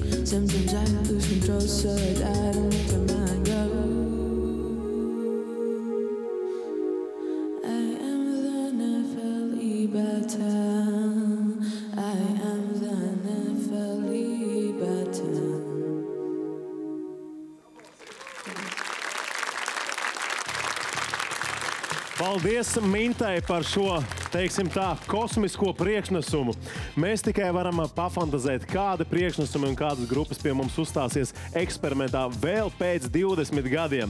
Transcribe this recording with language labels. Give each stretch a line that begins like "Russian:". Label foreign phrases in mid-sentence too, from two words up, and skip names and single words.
English: Sometimes I lose control, so I don't let my mind go. I am the Nephili Baton. I am the Nephili Baton.
Latvian: Paldies Mintai par šo, teiksim tā, kosmisko priekšnesumu. Mēs tikai varam pafantazēt, kāda priekšnesuma un kādas grupas pie mums uzstāsies eksperimentā vēl pēc 20 gadiem.